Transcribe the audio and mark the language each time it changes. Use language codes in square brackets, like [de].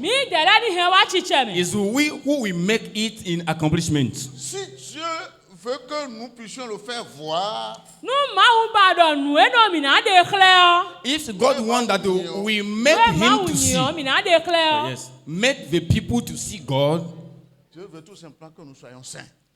[en] is we who will make it in accomplishment. [fr] Si Dieu veut que nous puissions le faire voir, [en] If God wants that we make him to see, yes, make the people to see God, [fr] Dieu veut tout simplement que nous soyons saints.